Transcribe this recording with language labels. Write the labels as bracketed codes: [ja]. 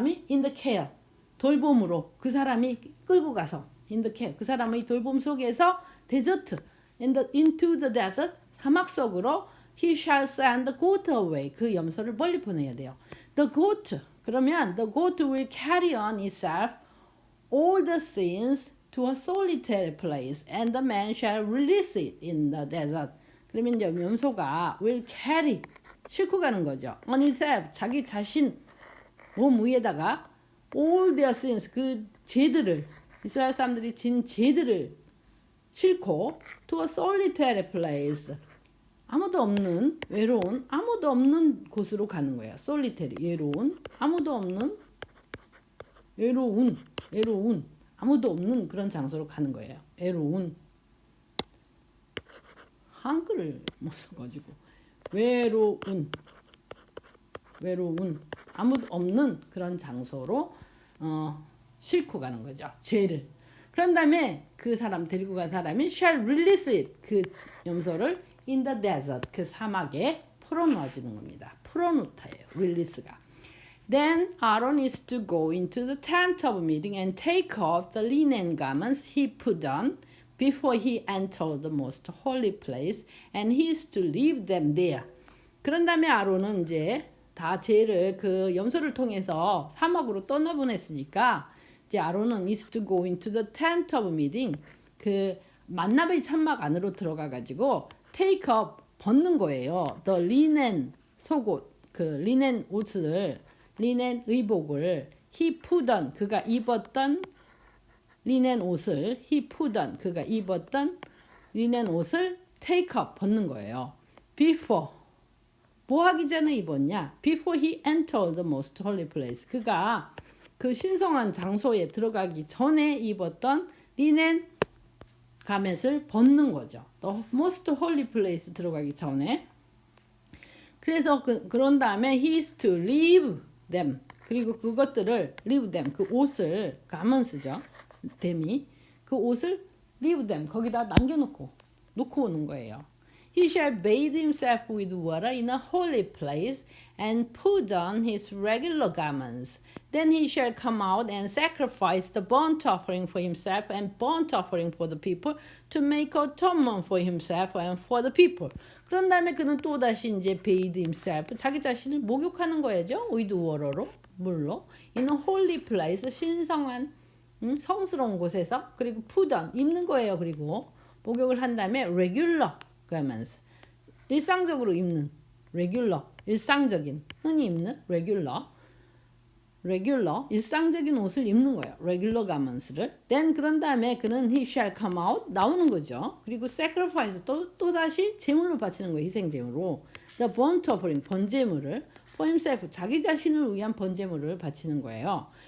[ko] in the care 돌봄으로 그 사람이 끌고 가서 in the care 그 사람의 돌봄 속에서 데저트 into the desert 사막 속으로 [en] he shall send the goat away [ko] 그 염소를 멀리 보내야 돼요. [en] The goat [ko] 그러면 [en] the goat will carry on itself all the sins to a solitary place and the man shall release it in the desert. [ko] 그러면 이제 염소가 will carry 싣고 가는 거죠. on itself 자기 자신 몸 위에다가 all their sins 그 죄들을 이스라엘 사람들이 진 죄들을 싣고 [en] to a solitary place [ko] 아무도 없는 외로운 아무도 없는 곳으로 가는 거예요. solitary 외로운 아무도 없는 외로운 아무도 없는 그런 장소로 가는 거예요. 외로운 한글을 못 써가지고 외로운 아무도 없는 그런 장소로 싣고 가는 거죠. 죄를. 그런 다음에 그 사람 데리고 간 사람이 [en] shall release it [ko] 그 염소를 in the desert 그 사막에 풀어놓아주는 겁니다. 풀어놓다예요. release가. [en] Then Aaron is to go into the tent of meeting and take off the linen garments he put on before he entered the most holy place, and he is to leave them there. [ko] 그런 다음에 아론은 이제 다 죄를 그 염소를 통해서 사막으로 떠나보냈으니까 이제 아론은 [en] is to go into the tent of meeting [ko] 그 만납의 천막 안으로 들어가 가지고 take up 벗는 거예요. the linen 속옷 그 리넨 옷을 리넨 의복을 he put on 그가 입었던 리넨 옷을 he put on 그가 입었던 리넨 옷을 take off 벗는 거예요. before 뭐 하기 전에 입었냐? [en] before he entered the most holy place [ko] 그가 그 신성한 장소에 들어가기 전에 입었던 리넨 가мет을 벗는 거죠. [en] The most holy place [ko] 들어가기 전에. 그래서 그런 다음에 [en] he is to leave them. [ko] 그리고 그것들을 leave them. 그 옷을 가먼스죠. them이 그 옷을 leave them. 거기다 남겨놓고 놓고 오는 거예요. [en] He shall bathe himself with water in a holy place and put on his regular garments. Then he shall come out and sacrifice the burnt offering for himself and burnt offering for the people to make atonement for himself and for the people. [ko] 그런 다음에 그는 또 다시 이제 [en] bathe himself [ko] 자기 자신을 목욕하는 거예요. with water로 물로 in a holy place 신성한 성스러운 곳에서 그리고 put on 입는 거예요. 그리고 목욕을 한 다음에 [en] regular garments [ko] 일상적으로 입는 regular 일상적인 흔히 입는 regular 일상적인 옷을 입는 거예요. regular garments를. [en] then [ko] 그런 다음에 그는 [en] he shall come out [ko] 나오는 거죠. 그리고 sacrifice 또 다시 제물로 바치는 거예요. 희생 제물로. [en] the burnt offering [ko] 번제물을 [en] for himself [ko] 자기 자신을 위한 번제물을 바치는 거예요.